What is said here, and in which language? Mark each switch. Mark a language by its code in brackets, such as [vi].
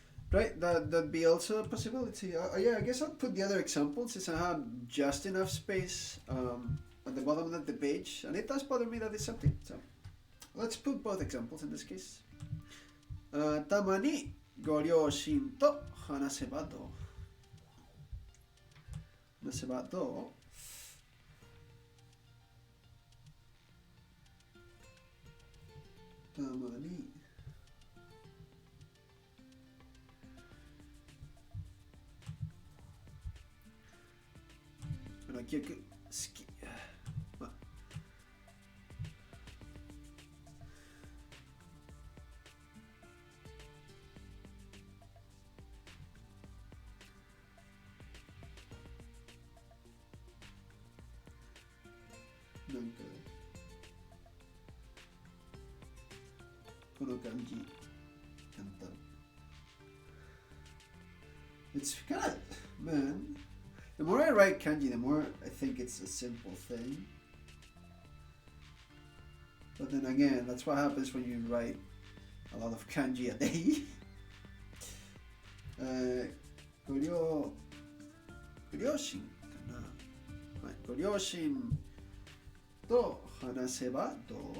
[en] Right, that'd be also a possibility. Yeah, I guess I'll put the other example since I have just enough space at the bottom of the page, and it does bother me that it's empty. So let's put both examples in this case. [ja] たまにご両親と話せばどう？話せばどう？たまに結局好き。まあなんかこの感じ簡単。 [en] It's kind of, man, the more I write kanji, the more I think it's a simple thing. But then again, that's what happens when you write a lot of kanji a day. [ja] ご両親かな、はい、ご両親と話せばどう？